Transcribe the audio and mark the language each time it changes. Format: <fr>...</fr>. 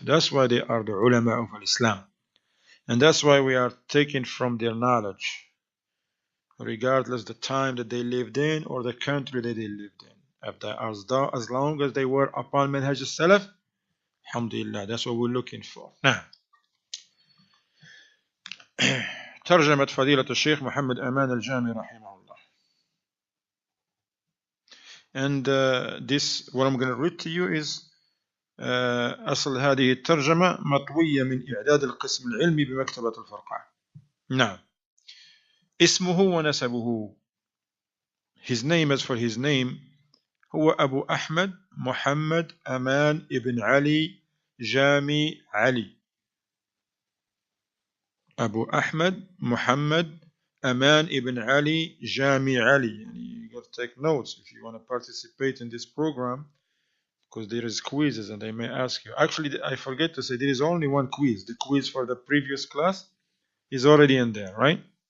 <en>That's why they are the ulama of Islam. And that's why we are taking from their knowledge, regardless the time that they lived in or the country that they lived in. As long as they were upon manhaj as-Salaf, alhamdulillah, that's what we're looking for.</en> <ar>Now, ترجمة فضيلة الشيخ محمد أمان الجامي رحمه الله.</ar> <en>And this, what I'm going to read to you is</en> <ar>أصل هذه الترجمة مطوية من إعداد القسم العلمي بمكتبة الفرقان. نعم. اسمه ونسبه.</ar> <en>His name, as for his name,</en> <ar>هو أبو أحمد محمد أمان ابن علي جامي علي. أبو أحمد محمد Amaan ibn Ali Jami Ali.</ar> <en>You got to take notes if you want to participate in this program, because there is quizzes and they may ask you. Actually, I forget to say there is only one quiz. The quiz for the previous class is already in there, right?</en>